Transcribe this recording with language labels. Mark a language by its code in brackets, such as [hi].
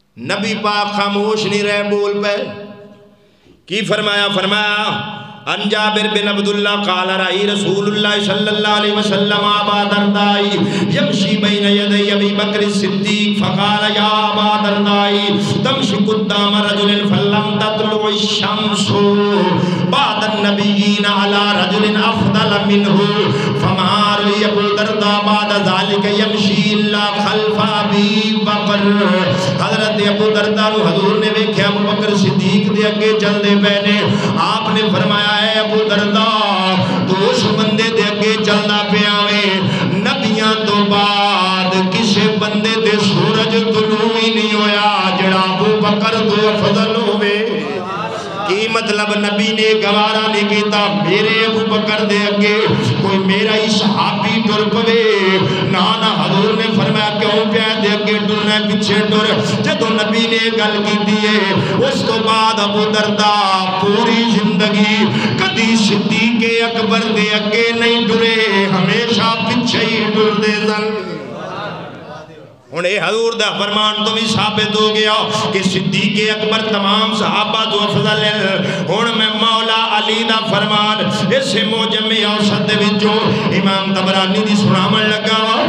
[pa] نبی پاک خاموش نہیں رہے, بول پہ کی فرمایا؟ فرمایا [ar] ان جابر بن عبداللہ قال رأی رسول اللہ صلی اللہ علیہ وسلم ابا دردائی یمشی بین یدی ابی بکر صدیق فقال یا ابا دردائی تمشی قدام رجل فلم تطلع الشمس بعد النبیین علی رجل افضل منہ فما رأی ابو دردہ بعد ذالک یمشی اللہ خلف ابی بکر. [pa] حضرت ابو دردہ نو حضور نے ویکھیا ابو بکر صدیق دے اگے چل دے پہنے. آپ نے فرمایا اے ابو دردہ تو اس بندے دے اگے چلنا پیاوے نبیاں تو بعد کسے بندے دے سورج طلوع ہی نہیں ہویا جڑا ابو بکر تو افضل ہوئے. کی مطلب نبی نے گوارا نہیں کیتا میرے ابو بکر دے اگے کوئی میرا ہی صحابی ٹر پوے. نانا حضور نے فرمایا کیوں پیا دے اگے ٹرنا پیچھے ٹر. جدو نبی نے گل کی دیئے اس تو بعد ابو دردہ پوری زندگی کدی صدیق اکبر دے اگے نہیں ٹرے, ہمیشہ پیچھے ہی ٹر دے سن. انہیں حضور دا فرمان تو بھی ثابت ہو گیا کہ صدیق اکبر تمام صحابہ تو افضل ہے. ہن میں مولا علی دا فرمان اس موجم اوسط وچوں امام طبرانی دی سناون لگا.